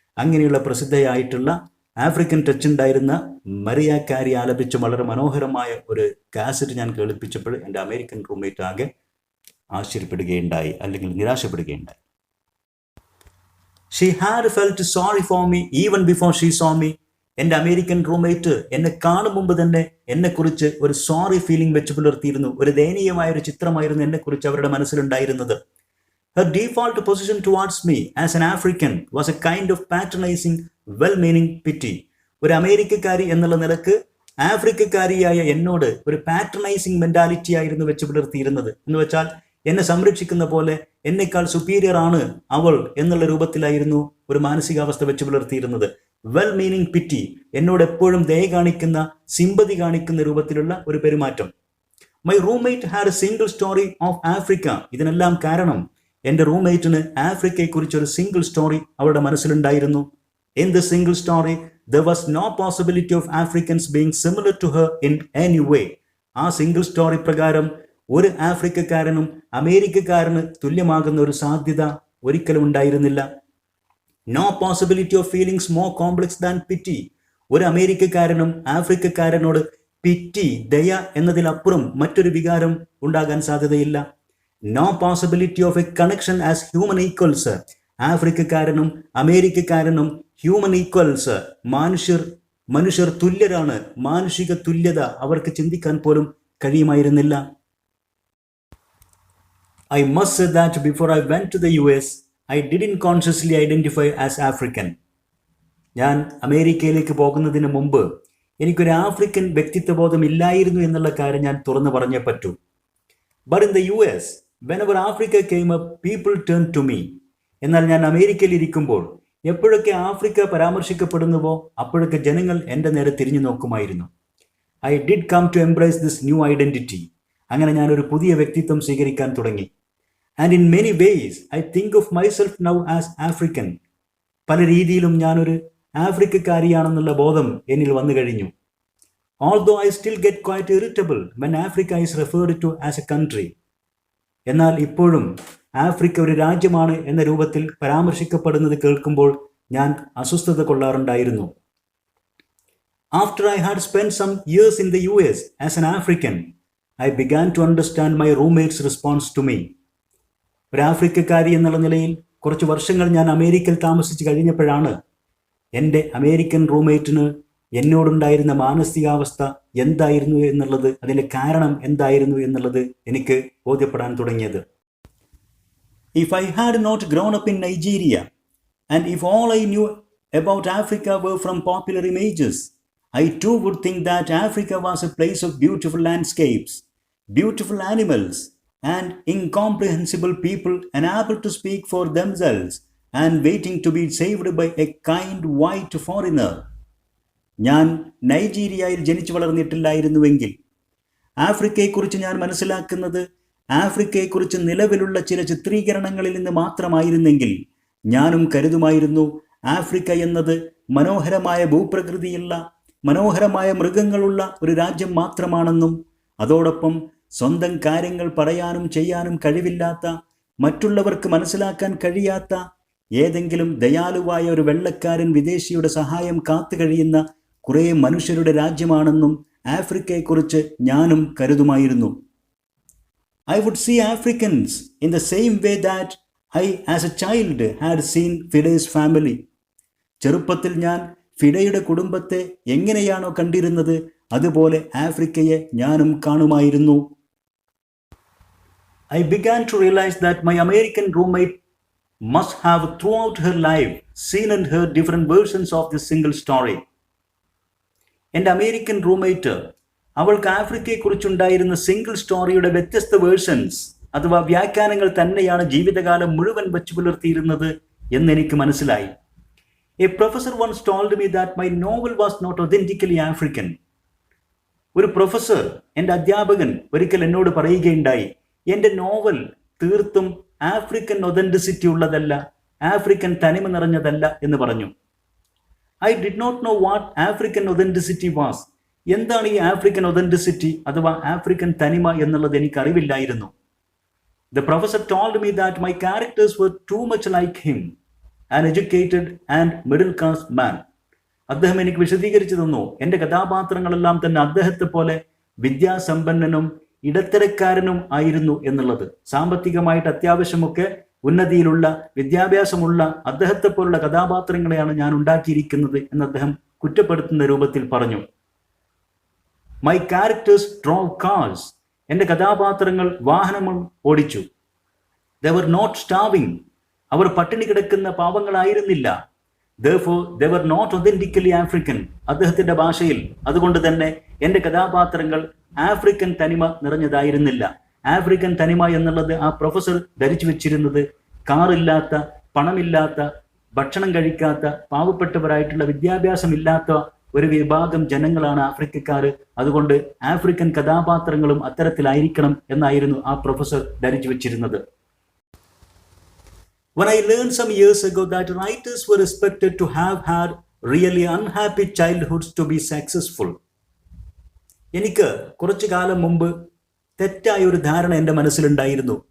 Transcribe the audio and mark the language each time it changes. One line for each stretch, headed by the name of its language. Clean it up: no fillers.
Malayalam: അങ്ങനെയുള്ള പ്രസിദ്ധയായിട്ടുള്ള African touch ഉണ്ടായിരുന്ന Maria കാരി ആലപിച്ച വളരെ മനോഹരമായ ഒരു കാസറ്റ് ഞാൻ കേൾപ്പിച്ചപ്പോൾ എൻ്റെ അമേരിക്കൻ റൂംമേറ്റ് ആകെ ആശ്ചര്യപ്പെടുകയുണ്ടായി, അല്ലെങ്കിൽ നിരാശപ്പെടുകയുണ്ടായി.
English: She had felt sorry for me even before she saw me.
Malayalam: എൻ്റെ അമേരിക്കൻ റൂംമേറ്റ് എന്നെ കാണും മുമ്പ് തന്നെ എന്നെക്കുറിച്ച് ഒരു സോറി ഫീലിംഗ് വെച്ച് പുലർത്തിയിരുന്നു. ഒരു ദയനീയമായ ഒരു ചിത്രമായിരുന്നു എന്നെക്കുറിച്ച് അവരുടെ മനസ്സിലുണ്ടായിരുന്നത്.
English: Her default position towards me as an African was a kind of patronizing, well-meaning pity.
Malayalam: ഒരു അമേരിക്കക്കാരി എന്നുള്ള നിലക്ക് ആഫ്രിക്കക്കാരിയായ എന്നോട് ഒരു പാട്രണൈസിങ് മെന്റാലിറ്റി ആയിരുന്നു വെച്ച് പുലർത്തിയിരുന്നത്. എന്ന് വെച്ചാൽ എന്നെ സംരക്ഷിക്കുന്ന പോലെ എന്നെക്കാൾ സുപ്പീരിയർ ആണ് അവൾ എന്നുള്ള രൂപത്തിലായിരുന്നു ഒരു മാനസികാവസ്ഥ വെച്ച് പുലർത്തിയിരുന്നത്.
English: well meaning pity,
Malayalam: എന്നോട് എപ്പോഴും ദയ കാണിക്കുന്ന, സിമ്പതി കാണിക്കുന്ന രൂപത്തിലുള്ള ഒരു പെരുമാറ്റം.
English: My roommate had a single story of Africa.
Malayalam: ഇതിനെല്ലാം കാരണം എൻ്റെ റൂംമേറ്റിന് ആഫ്രിക്കയെക്കുറിച്ച് ഒരു സിംഗിൾ സ്റ്റോറി അവരുടെ മനസ്സിലുണ്ടായിരുന്നു.
English: In the single story there was no possibility of Africans being similar to her in any way.
Malayalam: ആ സിംഗിൾ സ്റ്റോറി പ്രകാരം ഒരു ആഫ്രിക്കക്കാരനും അമേരിക്കക്കാരന് തുല്യമാകുന്ന ഒരു സാധ്യത ഒരിക്കലും ഉണ്ടായിരുന്നില്ല.
English: No possibility of feelings more complex than pity.
Malayalam: ഒരു അമേരിക്കക്കാരനും ആഫ്രിക്കക്കാരനോട് പിറ്റി, ദയ എന്നതിലപ്പുറം മറ്റൊരു വികാരം ഉണ്ടാകാൻ സാധ്യതയില്ല.
English: No possibility of a connection as human equals.
Malayalam: ആഫ്രിക്കക്കാരനും അമേരിക്കക്കാരനും human equals, മനുഷ്യർ തുല്യരാണ്. മാനുഷിക തുല്യത അവർക്ക് ചിന്തിക്കാൻ പോലും കഴിയുമായിരുന്നില്ല.
English: I must say that before I went to the US, I didn't consciously identify as African.
Malayalam: ഞാൻ അമേരിക്കയിലേക്ക് പോകുന്നതിന് മുമ്പ് എനിക്കൊരു ആഫ്രിക്കൻ വ്യക്തിത്വബോധം ഇല്ലായിരുന്നു എന്നുള്ള കാര്യം ഞാൻ തുറന്നു പറഞ്ഞേ പറ്റൂ.
English: But in the US, whenever Africa came up, people turned to me.
Malayalam: എന്നാൽ ഞാൻ അമേരിക്കയിൽ ഇരിക്കുമ്പോൾ എപ്പോഴൊക്കെ ആഫ്രിക്ക പരാമർശിക്കപ്പെടുന്നുവോ അപ്പോഴൊക്കെ ജനങ്ങൾ എൻ്റെ നേരെ തിരിഞ്ഞു നോക്കുമായിരുന്നു.
English: I did come to embrace this new identity.
Malayalam: അങ്ങനെ ഞാനൊരു പുതിയ വ്യക്തിത്വം സ്വീകരിക്കാൻ തുടങ്ങി.
English: And in many ways I think of myself now as African.
Malayalam: പല രീതിയിലും ഞാനൊരു ആഫ്രിക്കക്കാരിയാണെന്നുള്ള ബോധം എന്നിൽ വന്നു കഴിഞ്ഞു.
English: Although I still get quite irritable when Africa is referred to as a country.
Malayalam: എന്നാൽ ഇപ്പോഴും ആഫ്രിക്ക ഒരു രാജ്യമാണ് എന്ന രൂപത്തിൽ പരാമർശിക്കപ്പെടുന്നത് കേൾക്കുമ്പോൾ ഞാൻ അസ്വസ്ഥത കൊള്ളാറുണ്ടായിരുന്നു.
English: After I had spend some years in the US as an African, I began to understand my roommate's response to me.
Malayalam: ഒരു ആഫ്രിക്കക്കാരി എന്നുള്ള നിലയിൽ കുറച്ച് വർഷങ്ങൾ ഞാൻ അമേരിക്കയിൽ താമസിച്ച് കഴിഞ്ഞപ്പോഴാണ് എൻ്റെ അമേരിക്കൻ റൂംമേറ്റിന് എന്നോടുണ്ടായിരുന്ന മാനസികാവസ്ഥ എന്തായിരുന്നു എന്നുള്ളത്, അതിൻ്റെ കാരണം എന്തായിരുന്നു എന്നുള്ളത് എനിക്ക് ബോധ്യപ്പെടാൻ തുടങ്ങിയത്.
English: If I had not grown up in Nigeria, and if all I knew about Africa were from popular images, I too would think that Africa was a place of beautiful landscapes, beautiful animals, and incomprehensible people unable to speak for themselves and waiting to be saved by a kind white foreigner.
Malayalam: ഞാൻ നൈജീരിയയിൽ ജനിച്ചു വളർന്നിട്ടില്ലായിരുന്നുവെങ്കിൽ ആഫ്രിക്കയെക്കുറിച്ച് ഞാൻ മനസ്സിലാക്കുന്നത് ആഫ്രിക്കയെക്കുറിച്ച് നിലവിലുള്ള ചില ചിത്രീകരണങ്ങളിൽ നിന്ന് മാത്രമായിരുന്നെങ്കിൽ ഞാനും കരുതുമായിരുന്നു Africa എന്നത് മനോഹരമായ ഭൂപ്രകൃതിയുള്ള മനോഹരമായ മൃഗങ്ങളുള്ള ഒരു രാജ്യം മാത്രമാണെന്നും അതോടൊപ്പം സ്വന്തം കാര്യങ്ങൾ പറയാനും ചെയ്യാനും കഴിവില്ലാത്ത മറ്റുള്ളവർക്ക് മനസ്സിലാക്കാൻ കഴിയാത്ത ഏതെങ്കിലും ദയാലുവായ ഒരു വെള്ളക്കാരൻ വിദേശിയുടെ സഹായം കാത്തുകഴിയുന്ന കുറേ മനുഷ്യരുടെ രാജ്യമാണെന്നും ആഫ്രിക്കയെക്കുറിച്ച് ഞാനും കരുതുമായിരുന്നു.
English: I would see Africans in the same way that I as a child had seen Fide's family.
Malayalam: ചെറുപ്പത്തിൽ ഞാൻ ഫിഡയുടെ കുടുംബത്തെ എങ്ങനെയാണോ കണ്ടിരുന്നത് അതുപോലെ ആഫ്രിക്കയെ ഞാനും കാണുമായിരുന്നു.
English: I began to realize that my American roommate must have throughout her life seen and heard different versions of this single story.
Malayalam: എൻ്റെ American roommate അവൾക്ക് ആഫ്രിക്കയെക്കുറിച്ചുണ്ടായിരുന്ന സിംഗിൾ സ്റ്റോറിയുടെ വ്യത്യസ്ത വേർഷൻസ് അഥവാ വ്യാഖ്യാനങ്ങൾ തന്നെയാണ് ജീവിതകാലം മുഴുവൻ വച്ചു പുലർത്തിയിരുന്നത് എന്നെനിക്ക് മനസ്സിലായി.
English: A professor once told me that my novel was not authentically African.
Malayalam: ഒരു പ്രൊഫസർ, എൻ്റെ അധ്യാപകൻ, ഒരിക്കൽ എന്നോട് പറയുകയുണ്ടായി, എൻ്റെ നോവൽ തീർത്തും ആഫ്രിക്കൻ ഒതന്റിസിറ്റി ഉള്ളതല്ല, ആഫ്രിക്കൻ തനിമ നിറഞ്ഞതല്ല എന്ന് പറഞ്ഞു.
English: I did not know what African authenticity was.
Malayalam: എന്താണ് ഈ ആഫ്രിക്കൻ ഒതന്റിസിറ്റി അഥവാ ആഫ്രിക്കൻ തനിമ എന്നുള്ളത് എനിക്ക് അറിവില്ലായിരുന്നു.
English: The professor told me that my characters were too much like him, an educated and middle class man.
Malayalam: അദ്ദേഹം എനിക്ക് വിശദീകരിച്ചു തന്നു, എൻ്റെ കഥാപാത്രങ്ങളെല്ലാം തന്നെ അദ്ദേഹത്തെ പോലെ വിദ്യാസമ്പന്നനും ഇടത്തരക്കാരനും ആയിരുന്നു എന്നുള്ളത്. സാമ്പത്തികമായിട്ട് അത്യാവശ്യമൊക്കെ ഉന്നതിയിലുള്ള വിദ്യാഭ്യാസമുള്ള അദ്ദേഹത്തെ പോലുള്ള കഥാപാത്രങ്ങളെയാണ് ഞാൻ ഉണ്ടാക്കിയിരിക്കുന്നത് എന്ന് അദ്ദേഹം കുറ്റപ്പെടുത്തുന്ന രൂപത്തിൽ പറഞ്ഞു.
English: My characters drove cars.
Malayalam: എൻ്റെ കഥാപാത്രങ്ങൾ വാഹനം ഓടിച്ചു.
English: They were not starving.
Malayalam: അവർ പട്ടിണി കിടക്കുന്ന പാവങ്ങളായിരുന്നില്ല.
English: therefore they were not authentically African.
Malayalam: അദ്ദേഹത്തിന്റെ ഭാഷയിൽ. അതുകൊണ്ട് തന്നെ എൻ്റെ കഥാപാത്രങ്ങൾ ആഫ്രിക്കൻ തനിമ നിറഞ്ഞതായിരുന്നില്ല. ആഫ്രിക്കൻ തനിമ എന്നുള്ളത് ആ പ്രൊഫസർ ധരിച്ചു വെച്ചിരുന്നത് കാറില്ലാത്ത, പണമില്ലാത്ത, ഭക്ഷണം കഴിക്കാത്ത, പാവപ്പെട്ടവരായിട്ടുള്ള, വിദ്യാഭ്യാസമില്ലാത്ത ഒരു വിഭാഗം ജനങ്ങളാണ് ആഫ്രിക്കക്കാർ. അതുകൊണ്ട് ആഫ്രിക്കൻ കഥാപാത്രങ്ങളും അത്തരത്തിലായിരിക്കണം എന്നായിരുന്നു ആ പ്രൊഫസർ ധരിച്ചു വെച്ചിരുന്നത്.
English: When I learned some years ago that writers were expected to have had really unhappy childhoods to be successful,
Malayalam: എനിക്ക് കുറച്ചു കാലം മുമ്പ് തെറ്റായ ഒരു ധാരണ എൻ്റെ മനസ്സിലുണ്ടായിരുന്നു.